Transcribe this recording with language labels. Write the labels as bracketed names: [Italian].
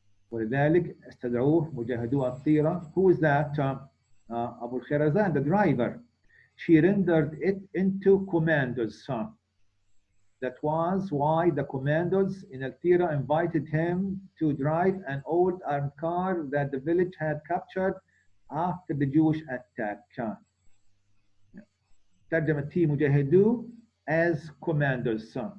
[Arabic] ولذلك استدعوه مجاهدو الطيرة. [English] Who is that? Abu Kharazan, the driver. She rendered it into commandos. That was why the commandos in Al-Tira invited him to drive an old armed car that the village had captured after the Jewish attack. [Arabic] ترجمة تي مجاهدو [English] as commandos.